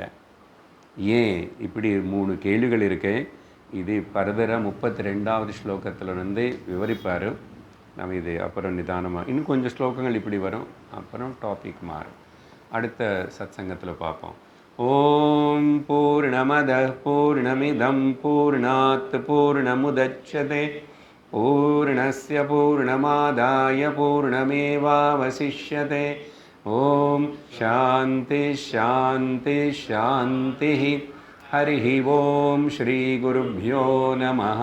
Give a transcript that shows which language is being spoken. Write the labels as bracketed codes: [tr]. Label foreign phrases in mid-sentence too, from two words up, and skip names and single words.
[ta] ஏன்? இப்படி 3 கேள்விகள் இருக்கு. இது [en] ஃபர்தராக [ta] 32வது ஸ்லோகத்திலிருந்து விவரிப்பார். நம்ம இது அப்புறம் நிதானமாக இன்னும் கொஞ்சம் ஸ்லோகங்கள் இப்படி வரும், அப்புறம் டாபிக் மாறும். அடுத்த சத்சங்கத்தில் பார்ப்போம். [sa] ॐ पूर्णमदः पूर्णमिदं पूर्णात् पूर्णमुदच्यते पूर्णस्य पूर्णमादाय पूर्णमेवावशिष्यते. ॐ शान्तिः शान्तिः शान्तिः. हरि ॐ श्री गुरुभ्यो नमः.